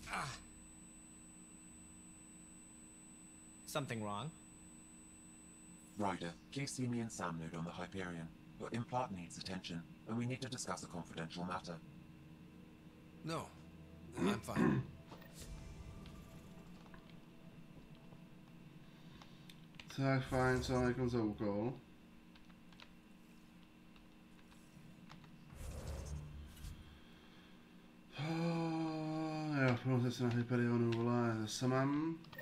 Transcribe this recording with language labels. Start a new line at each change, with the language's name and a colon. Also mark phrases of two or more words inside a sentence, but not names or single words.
English: Something wrong? Ryder, please see me and Sam node on the Hyperion. Your implant needs attention, and we need to discuss a confidential matter. No, I'm fine.
Czech: Tak fajn, co mám jako za úkol? Jo, pojďme se na Hyperionu, vole, zase mám.